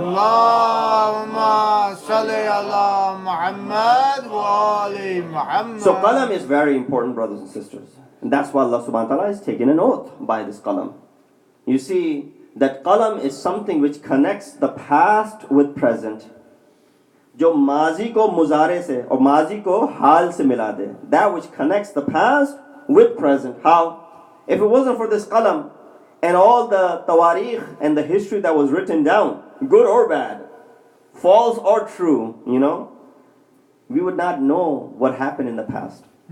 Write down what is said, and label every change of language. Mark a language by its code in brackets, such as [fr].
[ar] Allahumma salli ala Muhammad wa ali Muhammad. [en] So qalam is very important, brothers and sisters. And that's why Allah subhanahu wa ta'ala is taking an oath by this qalam. You see, that qalam is something which connects the past with present. [ur] जो माजी को मुजारे से और माजी को हाल से मिला दे. [en] That which connects the past with present. How? If it wasn't for this qalam and all the tawarikh and the history that was written down, good or bad, false or true, we would not know what happened in the past.